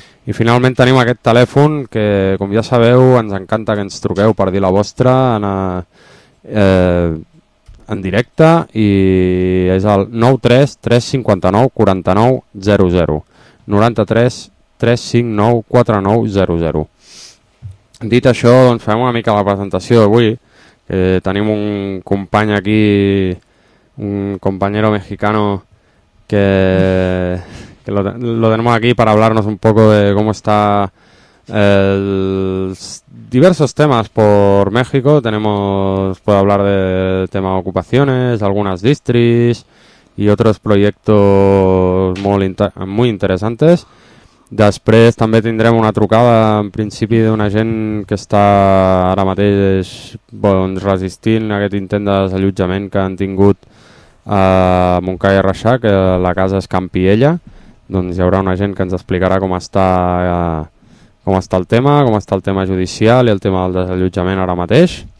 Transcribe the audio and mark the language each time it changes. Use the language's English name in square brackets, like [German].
[Catalan] I finalment tenim aquest telèfon que, com ja sabeu, ens encanta que ens truqueu per dir la vostra en directe i és el 93-359-4900, 93-359-4900. Dit això, doncs fem una mica la presentació d'avui. Tenim un company aquí, [Spanish] un compañero mexicano que lo tenemos aquí para hablarnos un poco de cómo está diversos temas por México. Puedo hablar del tema de ocupaciones, algunas distris y otros proyectos muy interesantes. [Catalan] Després també tindrem una trucada en principi d'una gent que està ara mateix doncs, resistint aquest intent de desallotjament que han tingut a Montcada i Reixac, la casa és Can Piella. Doncs hi haurà una gent que ens explicarà com està el tema judicial i el tema del desallotjament ara mateix.